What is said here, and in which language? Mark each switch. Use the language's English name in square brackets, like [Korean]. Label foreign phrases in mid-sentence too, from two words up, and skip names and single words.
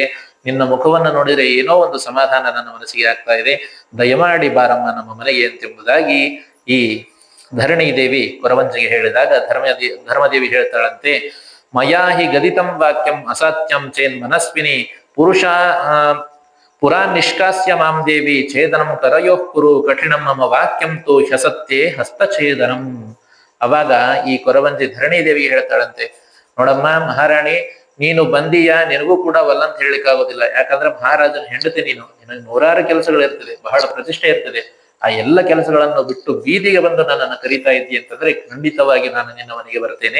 [Kannada] ನಿನ್ನ ಮುಖವನ್ನು ನೋಡಿದರೆ ಏನೋ ಒಂದು ಸಮಾಧಾನ ನನ್ನ ಮನಸ್ಸಿಗೆ ಆಗ್ತಾ ಇದೆ. ದಯಮಾಡಿ ಬಾರಮ್ಮ ನಮ್ಮ ಮನೆಗೆ ಎಂಬುದಾಗಿ ಈ ಧರಣಿ ದೇವಿ ಕೊರವಂಜಿಗೆ ಹೇಳಿದಾಗ ಧರ್ಮದೇವಿ ಹೇಳ್ತಾಳಂತೆ, [Sanskrit] ಮಯಾಹಿ ಗದಿತಂ ವಾಕ್ಯಂ ಅಸತ್ಯಂ ಚೇನ್ ಮನಸ್ವಿನಿ ಪುರುಷ ಪುರಾ ನಿಷ್ಕಾಸ್ಯ ಮಾಂ ದೇವಿ ಛೇದನಂ ಕರಯೋಃ ಕುರು ಕಠಿಣಂ ಮಮ ವಾಕ್ಯಂ ತು ಹ್ಯಸತ್ಯೇ ಹಸ್ತಛೇದನಂ. [Kannada] ಅವಾಗ ಈ ಕೊರವಂಜಿ ಧರಣಿ ದೇವಿಗೆ ಹೇಳ್ತಾಳಂತೆ, ನೋಡಮ್ಮ ಮಹಾರಾಣಿ, ನೀನು ಬಂದೀಯ, ನಿನಗೂ ಕೂಡ ವಲ್ಲಂತ ಹೇಳಲಿಕ್ಕಾಗೋದಿಲ್ಲ. ಯಾಕಂದ್ರೆ ಮಹಾರಾಜನ ಹೆಂಡತಿ ನೀನು, ನಿನಗೆ ನೂರಾರು ಕೆಲಸಗಳು ಇರ್ತದೆ, ಬಹಳ ಪ್ರತಿಷ್ಠೆ ಇರ್ತದೆ. ಆ ಎಲ್ಲ ಕೆಲಸಗಳನ್ನು ಬಿಟ್ಟು ಬೀದಿಗೆ ಬಂದು ನನ್ನನ್ನು ಕರೀತಾ ಇದ್ದಿ ಅಂತಂದ್ರೆ ಖಂಡಿತವಾಗಿ ನಾನು ನಿನ್ನ ಮನೆಗೆ ಬರ್ತೇನೆ.